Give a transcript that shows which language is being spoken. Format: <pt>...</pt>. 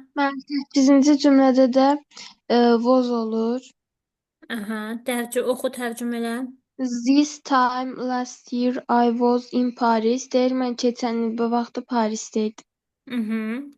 <az>Mən 8-ci cümlədə də was olur. Aha, oxu tərcümələ.</az> <en>This time last year I was in Paris.</en> <az>Deyir mən keçən il bu vaxtı Parisdə idim.</az>